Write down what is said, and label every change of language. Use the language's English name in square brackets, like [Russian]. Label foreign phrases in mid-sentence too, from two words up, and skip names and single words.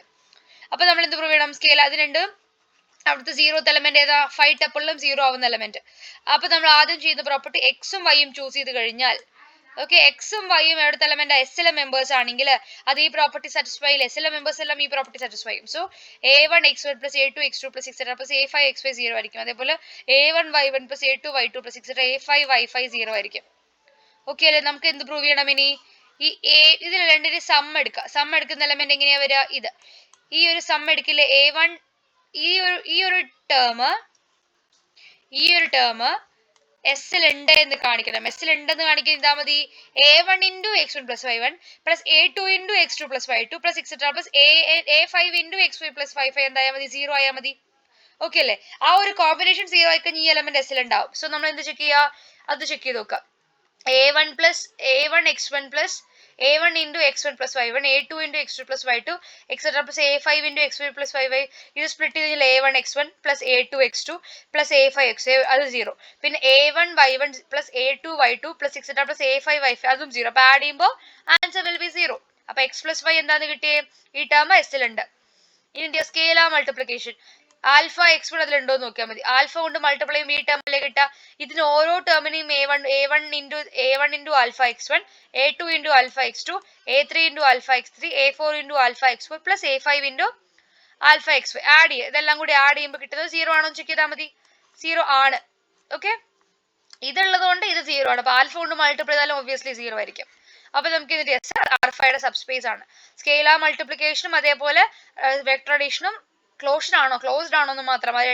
[Malayalam] അപ്പൊ നമ്മൾ എന്ത് പ്രൂവ് ചെയ്യണം? സ്കേൽ അത് രണ്ട് അവിടുത്തെ 0th എലമെന്റ് ഏതാ? 5 ടപ്പിളിലും 0 ആവുന്ന എലമെന്റ്. അപ്പൊ നമ്മൾ ആദ്യം ചെയ്യുന്ന പ്രോപ്പർട്ടി എക്സും വൈയും ചൂസ് ചെയ്ത് കഴിഞ്ഞാൽ, ഓക്കെ, എക്സും വൈയും എവിടുത്തെ എലമെന്റ്? എസിലെ മെമ്പേഴ്സ് ആണെങ്കിൽ അത് ഈ [English] property satisfy [Malayalam] ചെയ്യില്ല. എസിലെ മെമ്പേഴ്സ് എല്ലാം ഈ [English] property satisfy [Malayalam] ചെയ്യും. [English] so a1 x1 plus a2 x2 plus etcetera plus a5 x5 [Malayalam] 0 ആയിരിക്കും. അതേപോലെ [English] a1 y1 plus a2 y2 plus etcetera a5 y5 [Malayalam] 0 ആയിരിക്കും. ഓക്കെ അല്ലേ? നമുക്ക് എന്ത് പ്രൂവ് ചെയ്യണം ഇനി? ഈ ഇതിൽ രണ്ടിന്റെ സം എടുക്കുക. സം എടുക്കുന്ന എലമെന്റ് എങ്ങനെയാ വരിക? ഇത് ഈ ഒരു സം എടുക്കില്ലേ? a1 ഈ ഒരു ടേം എസിൽ ഉണ്ട് എന്ന് കാണിക്കണം. എസിൽ ഉണ്ടെന്ന് കാണിക്കാൻ എന്താ മതി? [English] a1 into x1 plus y1 plus a2 into x2 plus y2 plus etcetera plus a5 into x5 plus y5 [Malayalam] എന്തായാൽ മതി? 0 ആയാൽ മതി. ഓക്കെ അല്ലേ? ആ ഒരു കോമ്പിനേഷൻ 0 ആയി കഴിഞ്ഞാൽ ഈ എലമെന്റ് എസിൽ ഉണ്ടാവും. സോ നമ്മൾ എന്ത് ചെക്ക് ചെയ്യുക? അത് ചെക്ക് ചെയ്ത് നോക്കാം. [English] a1 plus a1 x1 plus a1 into x1 plus y1, a2 into x2 plus y2, etc. plus a5 into x5 plus y5. [Malayalam] ഇത് സ്പ്ലിറ്റ് ചെയ്ത് [English] a1 x1 plus a2 x2 plus a5 x [Malayalam] അത് 0. [English] പിന്നെ a1 y1 plus a2 y2 plus etc. plus a5 y5 [Malayalam] അതും 0. അപ്പോൾ ആഡ് ചെയ്യുമ്പോൾ [English] answer will be [Malayalam] 0. അപ്പോൾ [English] x plus y [Malayalam] എന്താന്ന് കിട്ടിയേ? ഈ ടേം എസ്സിലുണ്ട്. ഇനി [English] scalar multiplication. [Malayalam] ആൽഫ x1 അതിലുണ്ടോ എന്ന് നോക്കിയാൽ മതി. ആൽഫ കൊണ്ട് മൾട്ടിപ്ലൈ ചെയ്യുമ്പോൾ ഈ ടേമിലെ കിട്ടുക. ഇതിന് ഓരോ ടേമിനെയും [English] a1 into alpha x1, a2 into alpha x2, a3 into alpha x3, a4 into alpha x4 plus a5 into alpha x5 [Malayalam] ആഡ് ചെയ്യുക. ഇതെല്ലാം കൂടി ആഡ് ചെയ്യുമ്പോൾ കിട്ടുന്നത് 0 ആണോ ചെക്ക് ചെയ്താൽ മതി. 0 ആണ്. ഓക്കെ, ഇതുള്ളത് കൊണ്ട് ഇത് 0 ആണ്. അപ്പൊ ആൽഫ കൊണ്ട് മൾട്ടിപ്ലൈ ചെയ്താലും ഒബ്വിയസ്ലി 0 ആയിരിക്കും. അപ്പൊ നമുക്ക് ഇതിന്റെ ആൽഫയുടെ സബ്സ്പേസ് ആണ്. [English] scalar multiplication [Malayalam] അതേപോലെ [English] vector addition closed [Malayalam] ആണോ എന്ന് മാത്രം മതി.